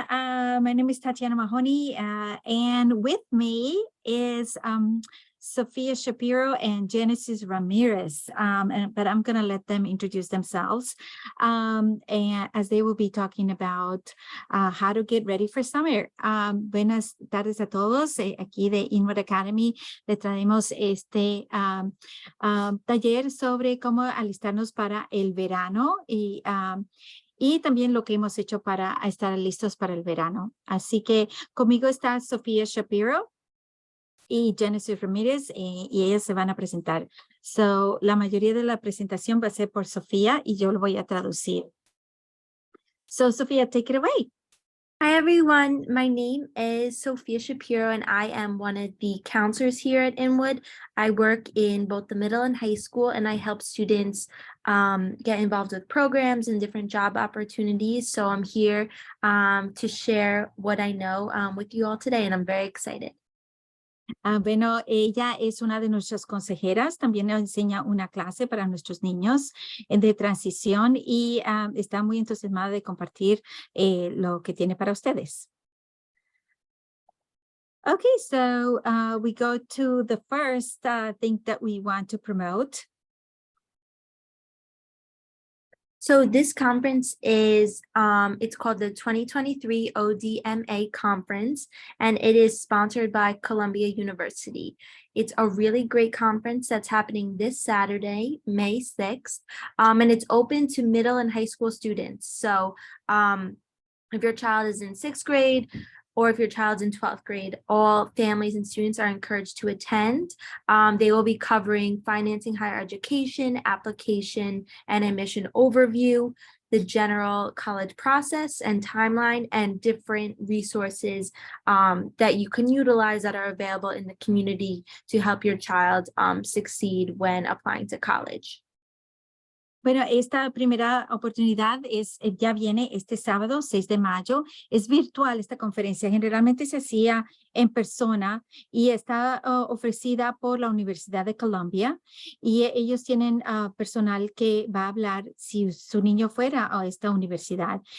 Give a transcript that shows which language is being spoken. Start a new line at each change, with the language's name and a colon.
English: My name is Tatiana Mahoney, and with me is Sophia Shapiro and Genesis Ramirez. But I'm going to let them introduce themselves, and as they will be talking about how to get ready for summer.
Spanish: Buenas tardes a todos. Aquí de Inwood Academy le traemos este taller sobre cómo alistarnos para el verano y también lo que hemos hecho para estar listos para el verano. Así que conmigo está Sofía Shapiro y Genesis Ramírez y ellas se van a presentar. La mayoría de la presentación va a ser por Sofía y yo lo voy a traducir.
English: Sofía, take it away. Hi, everyone. My name is Sophia Shapiro, and I am one of the counselors here at Inwood. I work in both the middle and high school, and I help students get involved with programs and different job opportunities. So I'm here to share what I know with you all today, and I'm very excited.
Spanish: Bueno, ella es una de nuestras consejeras, también nos enseña una clase para nuestros niños de transición y está muy entusiasmada de compartir lo que tiene para ustedes.
English: Okay, so we go to the first thing that we want to promote. So this conference is, it's called the 2023 ODMA Conference, and it is sponsored by Columbia University. It's a really great conference that's happening this Saturday, May 6th, and it's open to middle and high school students. So if your child is in 6th grade, or if your child's in 12th grade, all families and students are encouraged to attend. They will be covering financing higher education, application and admission overview, the general college process and timeline, and different resources that you can utilize that are available in the community to help your child succeed when applying to college.
Spanish: Bueno, esta primera oportunidad ya viene este sábado, 6 de mayo. Es virtual esta conferencia. Generalmente se hacía en persona y está ofrecida por la Universidad de Columbia. Y ellos tienen personal que va a hablar si su niño fuera a esta universidad.